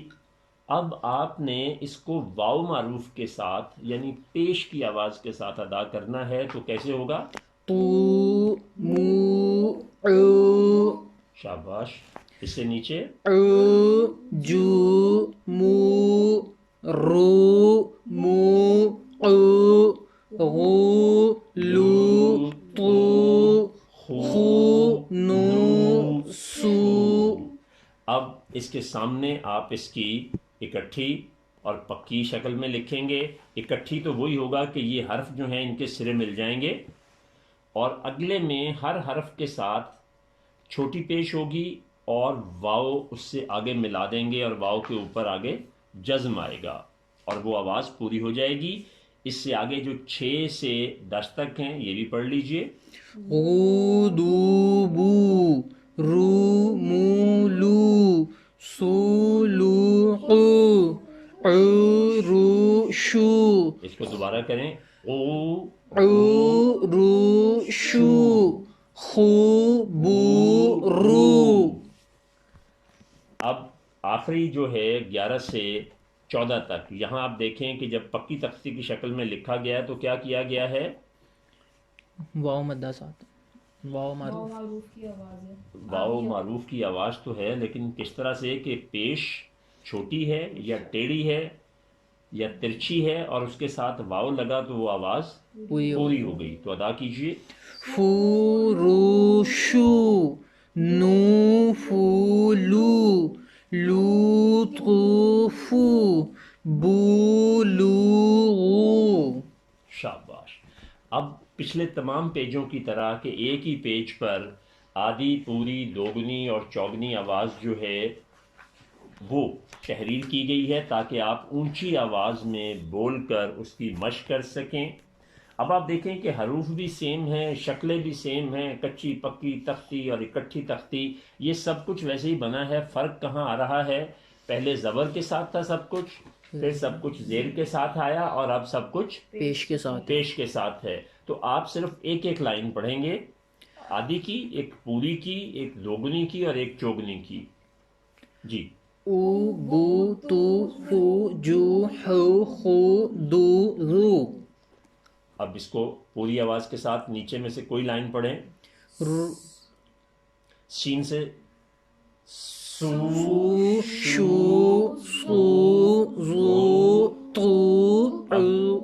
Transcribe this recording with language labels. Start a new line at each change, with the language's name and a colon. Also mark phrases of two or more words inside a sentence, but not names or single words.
Urdu: اب آپ نے اس کو واو معروف کے ساتھ یعنی پیش کی آواز کے ساتھ ادا کرنا ہے. تو کیسے ہوگا؟ تو مو او شاباش. اس سے نیچے او جو مو رو مو او غو لو تو خو نو سو. اب اس کے سامنے آپ اس کی اکٹھی اور پکی شکل میں لکھیں گے. اکٹھی تو وہی ہوگا کہ یہ حرف جو ہیں ان کے سرے مل جائیں گے اور اگلے میں ہر حرف کے ساتھ چھوٹی پیش ہوگی اور واو اس سے آگے ملا دیں گے اور واو کے اوپر آگے جزم آئے گا اور وہ آواز پوری ہو جائے گی. اس سے آگے جو 6 سے 10 تک ہیں یہ بھی پڑھ لیجئے. غو دو بو رو مو لو سو لو قو عو رو شو. اس کو دوبارہ کریں. او عو رو شو خو بو رو. اب آخری جو ہے 11 سے 14 تک یہاں آپ دیکھیں کہ جب پکی تختی کی شکل میں لکھا گیا ہے تو کیا کیا گیا ہے؟ واو مدہ ساتھ واو معروف معروف کی آواز ہے. واو معروف کی آواز تو ہے لیکن کس طرح سے کہ پیش چھوٹی ہے یا ٹیڑھی ہے یا ترچھی ہے اور اس کے ساتھ واو لگا تو وہ آواز پوری پوری ہو گئی. تو ادا کیجئے. فو رو شو نو فو لو لو تو فو بو لو غو. شاباش. اب پچھلے تمام پیجوں کی طرح کہ ایک ہی پیج پر آدھی پوری دوگنی اور چوگنی آواز جو ہے وہ تحریر کی گئی ہے تاکہ آپ اونچی آواز میں بول کر اس کی مشق کر سکیں. اب آپ دیکھیں کہ حروف بھی سیم ہیں، شکلیں بھی سیم ہیں، کچی پکی تختی اور اکٹھی تختی یہ سب کچھ ویسے ہی بنا ہے. فرق کہاں آ رہا ہے؟ پہلے زبر کے ساتھ تھا سب کچھ، پھر سب کچھ زیر کے ساتھ آیا اور اب سب کچھ پیش کے ساتھ پیش کے ساتھ ہے. تو آپ صرف ایک ایک لائن پڑھیں گے، آدھی کی، ایک پوری کی، ایک دوگنی کی اور ایک چوگنی کی. جی. او بو تو فو جو ہو خو دو رو. اب اس کو پوری آواز کے ساتھ نیچے میں سے کوئی لائن پڑھیں. سین سے سو فو شو سو زو تو او.